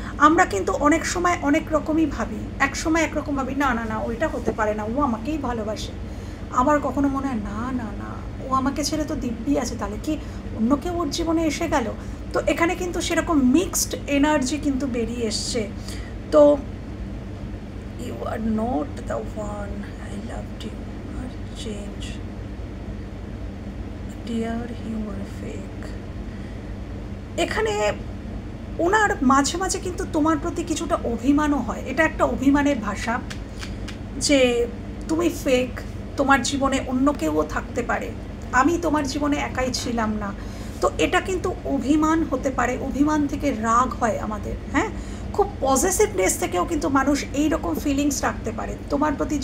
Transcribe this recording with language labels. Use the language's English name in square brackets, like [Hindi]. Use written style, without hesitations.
[Bangla] আমরা কিন্তু অনেক সময় অনেক রকমই ভাবি, এক সময় একরকম ভাবি, না না না ওইটা হতে পারে না, ও আমাকেই ভালোবাসে। আবার কখনো মনে হয় না না না, ও আমাকে ছেড়ে তো দিব্যি আছে, তাহলে কি অন্য কেউ ওর জীবনে এসে গেল। তো এখানে কিন্তু সেরকম মিক্সড এনার্জি কিন্তু বেরিয়ে এসছে। [English] তো you are not the one, I loved you, or change dear, you are fake। [Bangla] এখানে ওনার মাঝে মাঝে কিন্তু তোমার প্রতি কিছুটা অভিমানও হয়। এটা একটা অভিমানের ভাষা, যে তুমি ফেক, তোমার জীবনে অন্য কেউও থাকতে পারে, আমি তোমার জীবনে একাই ছিলাম না। তো এটা কিন্তু অভিমান হতে পারে, অভিমান থেকে রাগ হয় আমাদের, হ্যাঁ খুব পজিটিভনেস থেকেও কিন্তু মানুষ এই রকম ফিলিংস রাখতে পারে তোমার প্রতি।